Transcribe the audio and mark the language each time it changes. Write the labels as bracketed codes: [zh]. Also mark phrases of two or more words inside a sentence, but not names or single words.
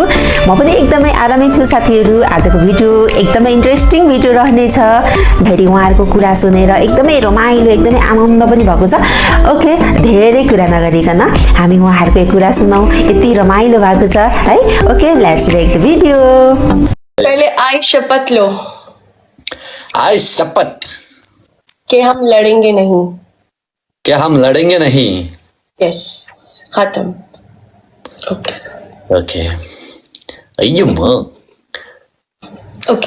[ne] म पनि एकदमै आरामै छु साथीहरू। आजको भिडियो एकदमै [en] interesting video [ne] रहनेछ। फेरि उहाँहरूको कुरा सुनेर एकदमै रमाइलो, एकदमै आनन्द पनि भएको छ। ओके, धेरै कुरा नगरिकन हामी उहाँहरूकै कुरा सुनौँ। यति रमाइलो भएको छ है। ओके, [en] let's make the video. [hi] पहले आई शपथ लो आज शपथ कि हम लड़ेंगे नहीं। क्या हम लड़ेंगे नहीं। यस, खत्म। ओके ओके अय्यम्मा ओके।